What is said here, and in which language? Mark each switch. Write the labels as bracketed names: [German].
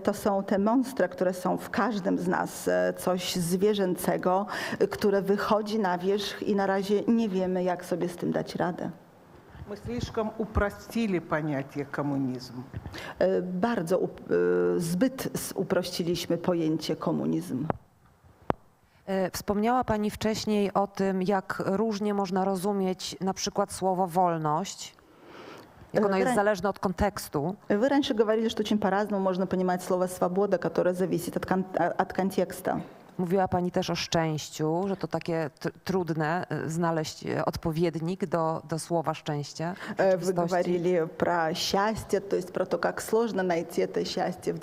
[Polish] To są te monstra, które są w każdym z nas, coś zwierzęcego, które wychodzi na wierzch i na razie nie wiemy, jak sobie z tym dać radę. [Russian] Мы слишком упростили понятие коммунизм. [Polish] Bardzo zbyt uprościliśmy pojęcie komunizm. Wspomniała Pani wcześniej o tym, jak różnie można rozumieć na przykład słowo wolność, jak ono jest zależne od kontekstu. [Russian] Вы раньше говорили, что очень по-разному можно понимать слово «свобода», которое зависит от контекста. [Polish] Mówiła Pani też o szczęściu, że to takie trudne znaleźć odpowiednik do słowa szczęście. [Russian] Вы говорили про счастье, то есть про то, как сложно найти это счастье в